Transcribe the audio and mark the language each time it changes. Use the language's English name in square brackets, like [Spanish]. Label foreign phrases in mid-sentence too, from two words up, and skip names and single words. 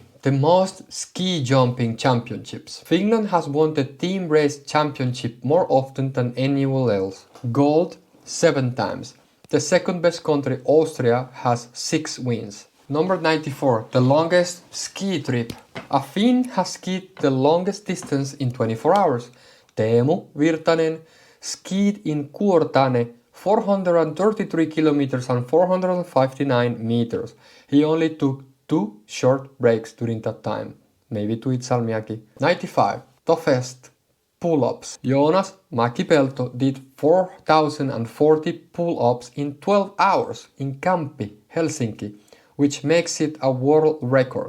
[English] The most ski jumping championships. Finland has won the team race championship more often than anyone else. Gold 7 times. The second best country, Austria, has 6 wins. Number 94. The longest ski trip. A Finn has skied the longest distance in 24 hours. Teemu Virtanen skied in Kuortane 433 kilometers and 459 meters. He only took 2 short breaks during that time, maybe to eat salmiakki. 95. Toughest pull-ups. Joonas Mäkipelto did 4,040 pull-ups in 12 hours in Kamppi, Helsinki, which makes it a world record.